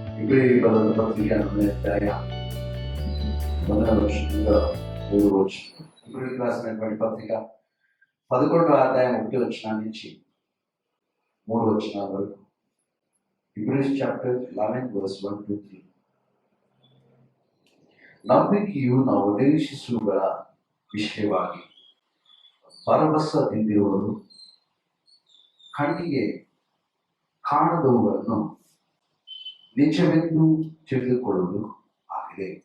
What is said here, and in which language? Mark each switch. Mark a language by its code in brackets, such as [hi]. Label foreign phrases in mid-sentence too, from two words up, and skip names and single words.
[kn] ಇಬ್ರಿಯರಿಗೆ ಬರೆದ ಪತ್ರಿಕೆ 11ನೇ ಅಧ್ಯಾಯ 1ನೇ ವರ್ಷದಿಂದ 3 ವರ್ಷ. [te] ఇబ్రియులకు రాసినటువంటి పత్రిక 11వ అధ్యాయం 1 వచనం నుంచి 3 వచనాల వరకు. [en] Hebrews chapter 11 verse 1 to 3. [kn] ನಂಬಿಕೆಯು ನಾವು ನಿರೀಕ್ಷಿಸುವ ವಿಷಯವಾಗಿ ಭರವಸೆದಿಂದಿರುವರು, ಕಣ್ಣಿಗೆ ಕಾಣದವುಗಳನ್ನು ನಿಜವೆಂದು ತಿಳಿದುಕೊಳ್ಳುವುದು ಆಗಿದೆ.